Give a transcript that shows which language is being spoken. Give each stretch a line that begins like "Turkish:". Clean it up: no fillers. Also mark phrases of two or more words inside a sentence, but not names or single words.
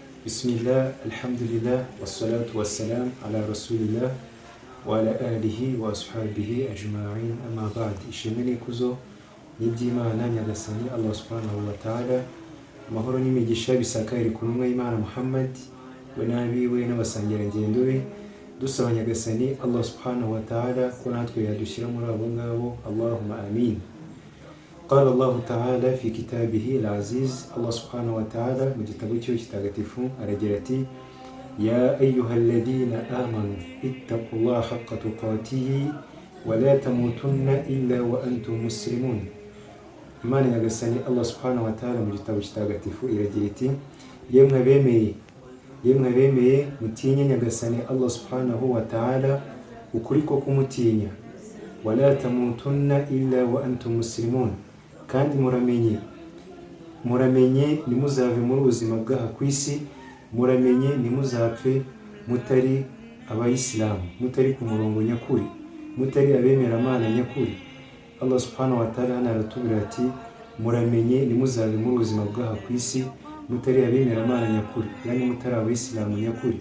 Arabic: بسم الله الحمد لله والصلاة والسلام على رسول الله وعلى آله وأصحابه أجمعين أما بعد.
Kinyarwanda: Ishimwe n'ikuzo n'iby'Imana Nyagasani Allah
Arabic: سبحانه وتعالى,
Kinyarwanda: amahoro n'imigisha bisakare ku ntumwa y'Imana Muhammad we n'abiwe n'abasangirangendo be, dusaba Nyagasani Allah
Arabic: سبحانه وتعالى
Kinyarwanda: ko natwe yadushyira muri abo ngabo,
Arabic: اللهم آمين. قال الله تعالى في كتابه العزيز الله سبحانه وتعالى مجتبوتيو كتابتفو أرجلتي يا أيها الذين آمنوا اتقوا الله حق تقاته ولا تموتن إلا وأنتم مسلمون.
Kinyarwanda: Imana Nyagasani Allah
Arabic: سبحانه وتعالى
Kinyarwanda: mu gitabo kitagatifu iragira iti yemwe bemeye mutinye Nyagasani Allah
Arabic: سبحانه وتعالى
Kinyarwanda: ukuri ko kumutinya,
Arabic: ولا تموتن إلا وأنتم مسلمون,
Kinyarwanda: kandi muramenye nimuzave muri ubuzima bw'aha ku isi, muramenye nimuzapfe mutari abayisilamu, mutari ku murongo nyakuri, mutari abemera Imana nyakuri. Allah
Arabic: سبحانه وتعالى
Kinyarwanda: hano aratubwira ati muramenye nimuzave muri ubuzima bw'aha ku isi mutari abemera Imana nyakuri, yani mutari abayisilamu nyakuri.